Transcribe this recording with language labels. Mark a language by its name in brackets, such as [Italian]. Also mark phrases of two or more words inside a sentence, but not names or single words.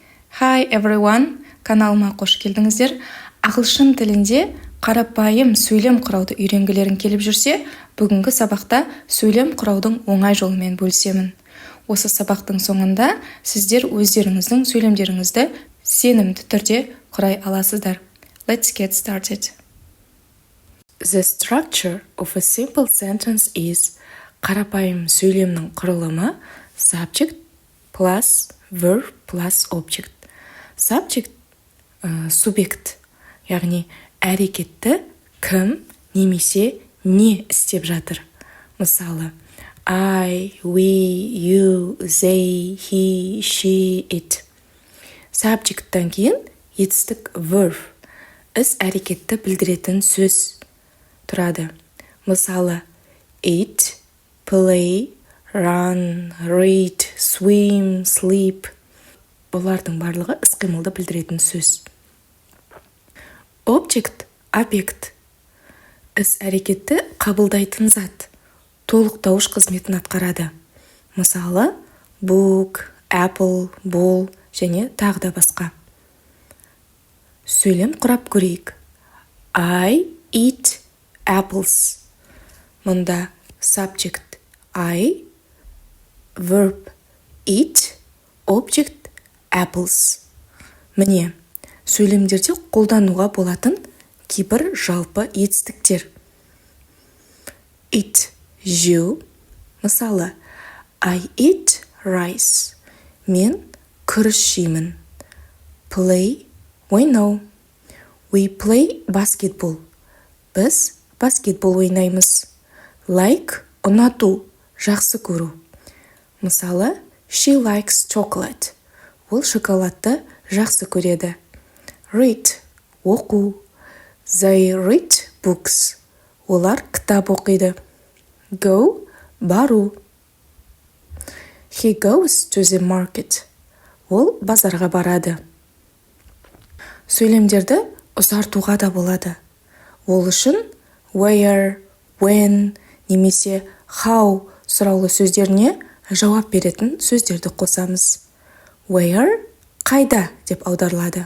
[English] Hi everyone, [Kazakh] каналыма қош келдіңіздер. Ағылшын тілінде қарапайым сөйлем құрауды үйренгілерің келіп жүрсе, бүгінгі сабақта сөйлем құраудың оңай жолымен бөлісемін. Осы сабақтың соңында сіздер өздеріңіздің сөйлемдеріңізді сенімді түрде құрай аласыздар. [English] Let's get started. The structure of a simple sentence is [Kazakh] қарапайым сөйлемнің құрылымы [English] subject plus verb plus object. [Kazakh] Subject субъект, яғни әрекетті кім немесе не істеп жатыр. Мысалы, [English] I, we, you, they, he, she, it. [Kazakh] Subjecттан кейін етістік verb, іс әрекетті білдіретін сөз тұрады. Мысалы, [English] eat, play, run, read, swim, sleep. [Kazakh] Олардың барлығы іс-қимылды білдіретін сөз. Object, объект, іс әрекетті қабылдайтын зат, толықтауыш қызметін атқарады. Мысалы, [English] book, apple, ball [Kazakh] және тағы да басқа. Сөйлем құрап көрейік. [English] I eat apples. Мұнда subject I, verb eat, object apples. [Kazakh] Міне, сөйлемдерде қолдануға болатын кейбір жалпы етістіктер. Eat, жеу. Мысалы, [English] I eat rice. [Kazakh] Мен күріш жеймін. Play, ойнау. [English] We play basketball. [Kazakh] Біз баскетбол ойнаймыз. Like, ұнату, жақсы көру. Мысалы, [English] she likes chocolate. [Kazakh] Ол шоколадты жақсы көреді. Read, оқу. [English] They read books. [Kazakh] Олар кітап оқиды. Go, бару. [English] He goes to the market. [Kazakh] Ол базарға барады. Сөйлемдерді ұзартуға да болады. Ол үшін [English] where, when, [Kazakh] немесе how сұраулы сөздеріне жауап беретін сөздерді қосамыз. Where, қайда деп аударылады.